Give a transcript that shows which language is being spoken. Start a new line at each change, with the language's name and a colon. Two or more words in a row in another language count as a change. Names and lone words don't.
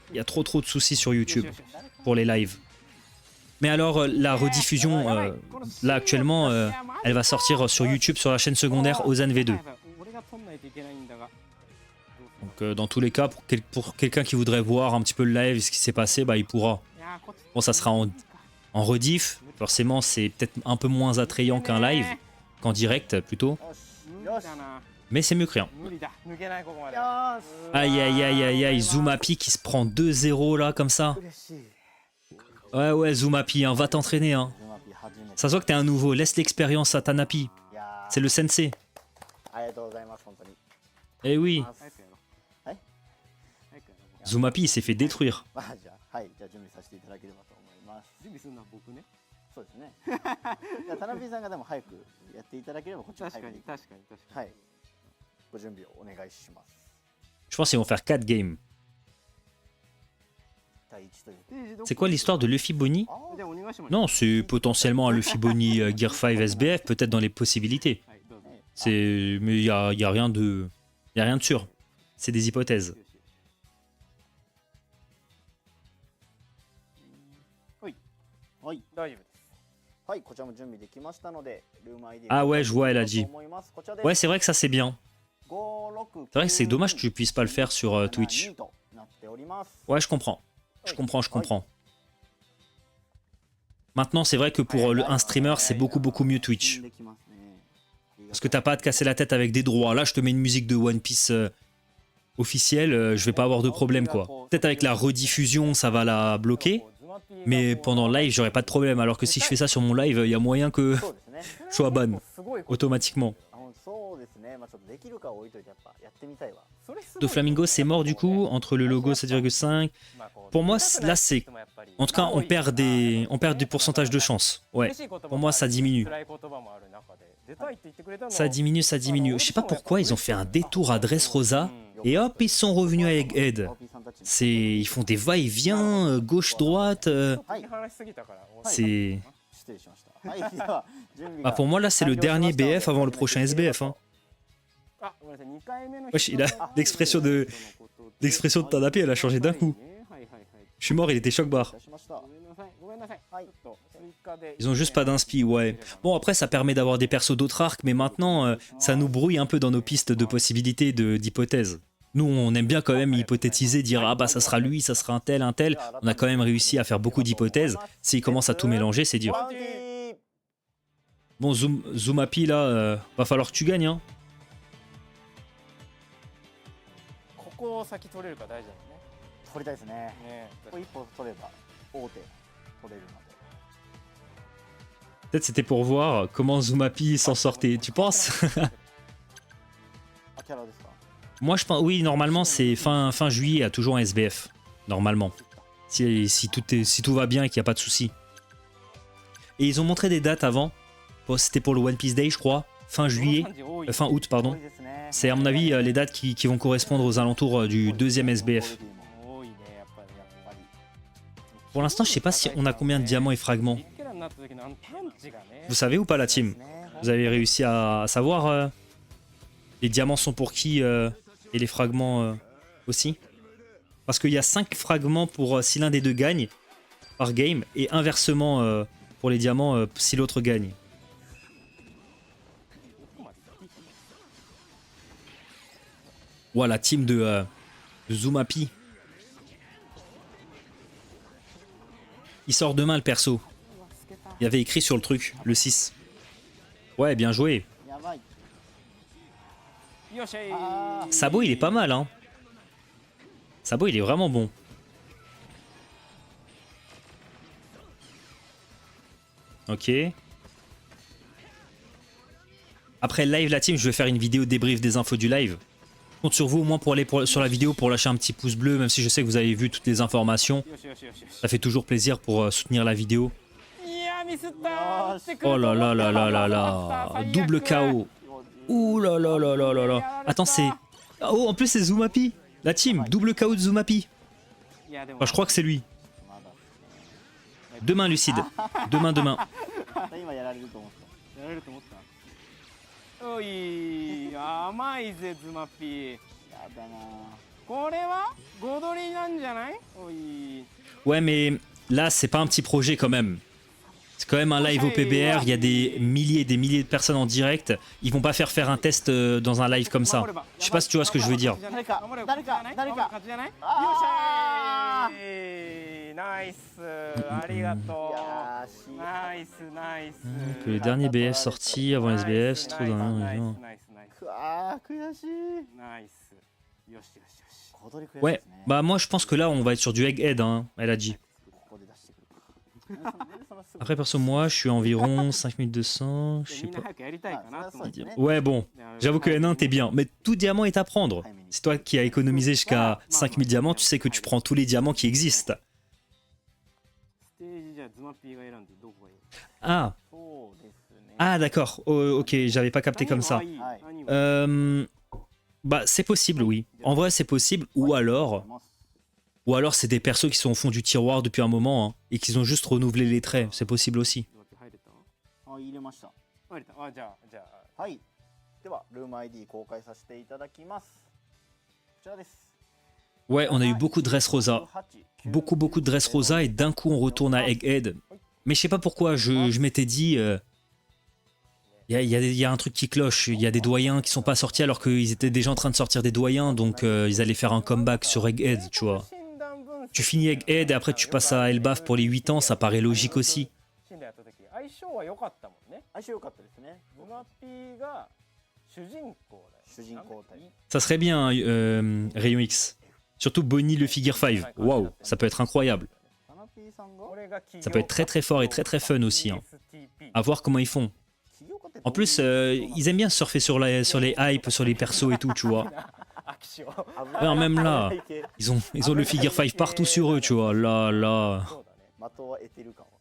French: Il y a trop de soucis sur YouTube
Japanese: よしよしよし
French: pour les lives. Mais alors, la rediffusion, là actuellement, elle va sortir sur YouTube, sur la chaîne secondaire Ozan V2.
Japanese: 俺が取んないといけないんだが
French: Donc dans tous les cas, pour quelqu'un qui voudrait voir un petit peu le live, ce qui s'est passé, bah il pourra.
Japanese: いやーこっち
French: Bon, ça sera en rediff. Forcément, c'est peut-être un peu moins attrayant qu'un live, qu'en direct plutôt.
Japanese: 無理だな
French: Mais c'est mieux que rien.
Japanese: 無理だ抜けないここまでよーし。
French: Aïe aïe aïe aïe aïe, Zumapi qui se prend 2-0 là comme ça.
Japanese: 嬉しい。
French: Ouais ouais, Zumapi, hein, va t'entraîner. Hein.
Japanese: ズマピ初めて。
French: Ça se voit que t'es un nouveau, laisse l'expérience à Tanapi.
Japanese: いやー
French: C'est le sensei.
Japanese: ありがとうございます本当に。
French: Eh oui,
Japanese: 早くやろうはい早くやろう
French: Zumapi il s'est fait détruire.
Japanese: まあじゃあはいじゃあ準備させていただければと思います。準備するのは僕ねそうですね。いや田辺さんがでも早くやっていただければこっちも確かに早くできる。確かに確かにはい。ご準備をお願いします。
French: Je pense qu'ils vont faire 4 games.
Japanese: 対1というステージどこ
French: C'est quoi l'histoire de Luffy Bonnie?
Japanese: あーじゃあお願いします。
French: Non, c'est potentiellement un Luffy Bonnie Gear 5 SBF, peut-être dans les possibilités.
Japanese: はい、どうぞ。
French: C'est, mais y a rien de, y a rien de sûr. C'est des hypothèses.
Japanese: よしよしはい、はい大丈夫です。はい、こちらも準備できましたので、ルーム ID
French: Ah ouais, je vois, elle a dit.
Japanese: と思います。こちらです
French: Ouais, c'est vrai que ça c'est bien. 569 C'est vrai que c'est dommage que tu puisses pas le faire sur Twitch.
Japanese: となっております。
French: Ouais, je comprends. Je comprends. Maintenant, c'est vrai que pour un streamer, c'est beaucoup mieux Twitch.
Japanese: できますね。
French: Parce que t'as pas à te casser la tête avec des droits. Là, je te mets une musique de One Piece officielle, je vais pas avoir de problème, quoi. Peut-être avec la rediffusion, ça va la bloquer. Mais pendant le live, j'aurai pas de problème. Alors que si je fais ça sur mon live, il y a moyen que
Japanese: そうですね。
French: je sois ban
Japanese: すごいこと
French: automatiquement.
Japanese: そうですね。まあちょっとできるかは置いといてやっぱやってみたいわ。それすごい
French: De Flamingo, c'est mort du coup, entre le logo 7,5.
Japanese: まあこう
French: Pour moi,
Japanese: 見たくない
French: là, c'est...
Japanese: 人もやっぱり
French: En tout cas, on perd du pourcentage de chance. Ouais,
Japanese: 嬉しい言葉も
French: pour moi, ça diminue.
Japanese: 辛い言葉もある中で出たいって言ってくれたの
French: Ça diminue. Je sais pas pourquoi ils ont fait un détour à Dressrosa. Et hop, ils sont revenus à Egghead.
Japanese: OP さんたち
French: C'est... Ils font des va-et-vient, gauche-droite.
Japanese: はい話しすぎたから
French: C'est...
Japanese: 失礼しました。はい。では準備
French: Ah,
Japanese: が
French: pour moi, là, c'est le dernier BF avant le prochain SBF. Hein.
Japanese: あごめんなさい2回目の
French: Wesh, il a l'expression de Tanape, elle a changé d'un coup.
Japanese: はいはいはい
French: Je suis mort, il était choc bar.
Japanese: 出しました。ごめんなさいごめんなさいはいちょっと追加で
French: Ils ont juste pas d'inspi, ouais. Bon, après, ça permet d'avoir des persos d'autres arcs, mais maintenant, ça nous brouille un peu dans nos pistes de possibilités, d'hypothèses. Nous, on aime bien quand même hypothétiser, dire ah bah ça sera lui, ça sera un tel, un tel. On a quand même réussi à faire beaucoup d'hypothèses. S'ils commencent à tout mélanger, c'est dur.
Japanese: ワンティー
French: Bon, Zumapi, là, va falloir que tu gagnes, hein.
Japanese: ここを先取れるか大事だよ取りたいですね。ねねここ一歩取れば大手取れるので。
French: Peut-être c'était pour voir comment Zumapi s'en sortait. Tu penses?
Japanese: あ、キャラですか。
French: Moi, je pense, oui, normalement, c'est fin juillet à toujours un SBF. Normalement. Si tout va bien et qu'il n'y a pas de soucis. Et ils ont montré des dates avant. Bon, c'était pour le One Piece Day, je crois. Fin juillet. Fin août,
Japanese: 多
French: pardon.
Japanese: いですね。
French: C'est à mon avis les dates qui vont correspondre aux alentours du deuxième SBF.
Japanese: 多いねやっぱり
French: Pour l'instant, je sais pas si on a combien de diamants et fragments.
Japanese: ビッケラになった時のあのパンチがね
French: Vous savez ou pas la team? Vous avez réussi à savoir les diamants sont pour qui et les fragments aussi? Parce qu'il y a 5 fragments pour si l'un des deux gagne par game et inversement pour les diamants si l'autre gagne. Voilà, team de Zumapi. Il sort demain le perso. Il y avait écrit sur le truc, le 6. Ouais, bien joué.
Japanese: やばい。よっしゃいあー
French: Sabo, il est pas mal, hein. Sabo, il est vraiment bon. Ok. Après le live, la team, je vais faire une vidéo débrief des infos du live. Je compte sur vous au moins pour aller sur la vidéo pour lâcher un petit pouce bleu, même si je sais que vous avez vu toutes les informations.
Japanese: よしよしよしよし
French: Ça fait toujours plaisir pour soutenir la vidéo.
Japanese: いやミスったーってくる
French: Oh
Japanese: と
French: là
Japanese: 思
French: là
Japanese: った
French: là là là
Japanese: 最
French: là.
Japanese: 悪
French: Double KO. Ouh là là là là là là. Attends, c'est... Oh, en plus c'est Zumapi. La team, double KO de Zumapi.
Japanese: いやでも
French: Enfin, je crois que c'est lui.
Japanese: まだですね。
French: Demain, Lucide. Demain.
Japanese: 今やられると思った。やられると思ったおい甘いぜズマピーやだな。これは5ドリなんじゃないおい
French: Ouais, mais là, c'est pas un petit projet quand même. C'est quand même un live au PBR. Il y a des milliers de personnes en direct. Ils vont pas faire un test dans un live comme ça. Je sais pas si tu vois ce que je veux dire.
Japanese: 誰か勝ちじゃないよっしゃいナイスありがとやーしうナイスナイス
French: Que le dernier BF sorti avant SBF, c'est trop dingue.
Japanese: ナイスナイスナイスくわー悔しい。ナイスよしよしよし小鳥悔しい
French: Ouais,
Japanese: ですね。
French: bah moi je pense que là on va être sur du Egghead, hein, elle a dit.
Japanese: ここで出してくる。そのすぐ
French: Après perso moi je suis environ 5200, je sais
Japanese: みんな
French: pas.
Japanese: 早くやりたいかなと思って
French: Ouais bon, j'avoue que N1 t'es bien, mais tout diamant est à prendre. C'est toi qui as économisé jusqu'à 5000 diamants, tu sais que tu prends tous les diamants qui existent.
Japanese: ステージじゃあズマピーが選んでどこがいい
French: Ah,
Japanese: そうですね。
French: ah d'accord, oh, ok, j'avais pas capté comme ça.
Japanese: 何がいい何が
French: Bah c'est possible oui, en vrai c'est possible, ou alors Ou alors c'est des persos qui sont au fond du tiroir depuis un moment hein, et qu'ils ont juste renouvelé les traits. C'est possible aussi.
Japanese: 入れたあ、入れました。入れたあ、じゃあはい。では、ルーム ID 公開させていただきます。こちらです。
French: Ouais, on a eu beaucoup de Dressrosa. Beaucoup de Dressrosa et d'un coup on retourne à Egghead. Mais je sais pas pourquoi, je m'étais dit... Il y a un truc qui cloche, il y a des doyens qui sont pas sortis alors qu'ils étaient déjà en train de sortir des doyens, donc ils allaient faire un comeback sur Egghead, tu vois. Tu finis Egghead et après tu passes à Elbaf pour les 8 ans, ça paraît logique aussi.
Japanese: 死んでやった時相性は良かったもんね。相性良かったですね。ズマピーが主人公だよ。主人公タイプ。
French: Ça serait bien, Rayon X. Surtout Bonnie le Figure 5. Waouh, ça peut être incroyable.
Japanese: サナピーさんが
French: Ça peut être très fort et très fun aussi. Hein. À voir comment ils font.
Japanese: 起業家って
French: En plus, ils aiment bien surfer sur les hypes, sur les persos et tout, tu vois.
Japanese: 握手を
French: Alors même là, ils ont le Figure 5 partout sur eux, tu vois. Là.
Japanese: そうだね。的は得てる感は。